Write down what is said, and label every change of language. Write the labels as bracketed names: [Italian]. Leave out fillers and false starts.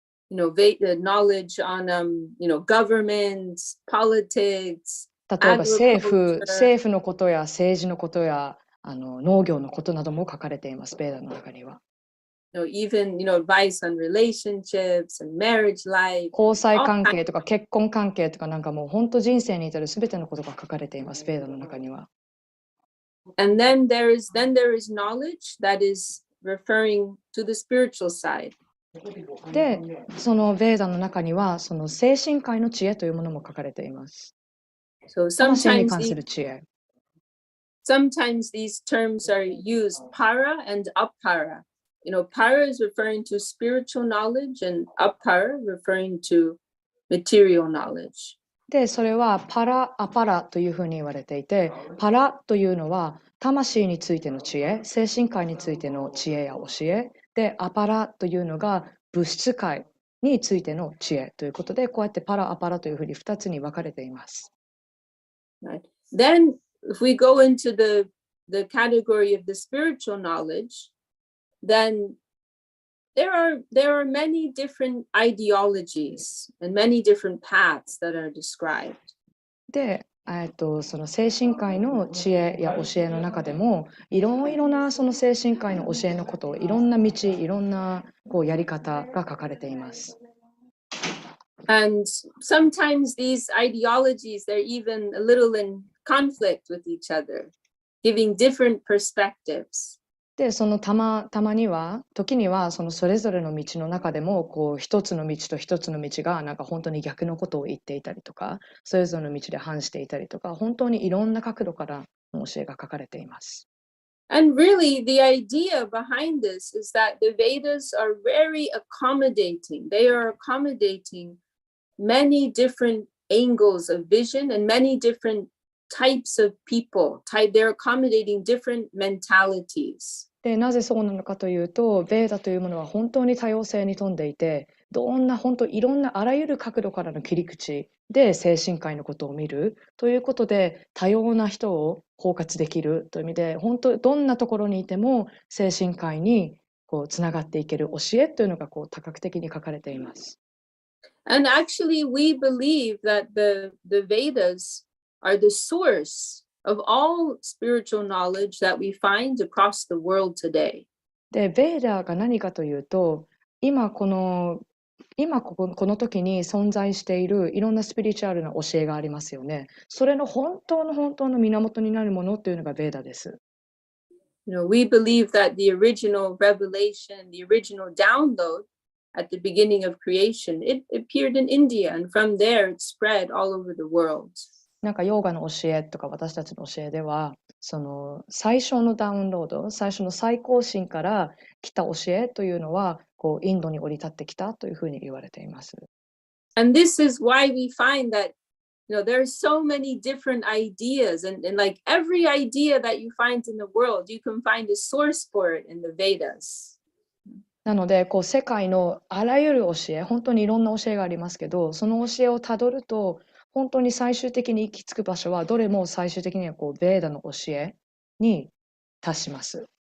[English] knowledge on governments, politics, [Japanese] 例えば政府のことや政治のことや農業のことなども書かれています、ベーダの中には。 [English] even advice on relationships and marriage life. [Japanese] 交際関係とか結婚関係とかなんかもう本当人生に至るすべてのことが書かれています、ベーダの中には。 [English] And then there is knowledge that is referring to the spiritual side. [Japanese] で、そのベーダの中にはその精神界の知恵というものも書かれています。 [English] So [Japanese] 魂に関する知恵。 [English] Sometimes these terms are used, para and apara. Para is referring to spiritual knowledge and apara referring to material knowledge. [Japanese] で、それはパラ、アパラというふうに言われていて、パラというのは魂についての知恵、精神界についての知恵や教え、で、アパラというのが物質界についての知恵ということで、こうやってパラ、アパラというふうに2つに分かれています。 [English] Right. Then if we go into the category of the spiritual knowledge, then there are many different ideologies and many different paths that are described. [Japanese] で、その精神界の知恵や教えの中でもいろいろなその精神界の教えのことをいろんな道、いろんなやり方が書かれています。 [English] And sometimes these ideologies, they're even a little in conflict with each other, giving different perspectives. [Japanese] で、その時にはそれぞれの道の中でも一つの道と一つの道がなんか本当に逆のことを言っていたりとか、それぞれの道で反していたりとか、本当にいろんな角度からの教えが書かれています。 [English] And really, the idea behind this is that the Vedas are very accommodating. They are accommodating many different angles of vision and many different types of people. They're accommodating different mentalities. [Japanese] で、なぜそうなのかというと、ベーダというものは本当に多様性に富んでいて、本当いろんなあらゆる角度からの切り口で精神科医のことを見るということで、多様な人を包括できるという意味で、本当どんなところにいても精神科医につながっていける教えというのが多角的に書かれています。 [English] And actually, we believe that the Vedas are the source of all spiritual knowledge that we find across the world today. [Japanese] で、ベーダーが何かというと、今この時に存在しているいろんなスピリチュアルな教えがありますよね。それの本当の源になるものというのがベーダです。 [English] We believe that the original revelation, the original download at the beginning of creation, it appeared in India, and from there it spread all over the world. [Japanese] なんかヨーガの教えとか私たちの教えでは、その最初のダウンロード、最初の最高神から来た教えというのは、インドに降り立ってきたというふうに言われています。 [English] And this is why we find that, there are so many different ideas, and like every idea that you find in the world, you can find a source for it in the Vedas. [Japanese] なので、世界のあらゆる教え、本当にいろんな教えがありますけど、その教えをたどると、本当に最終的に行き着く場所は、どれも最終的にはベーダの教えに達します。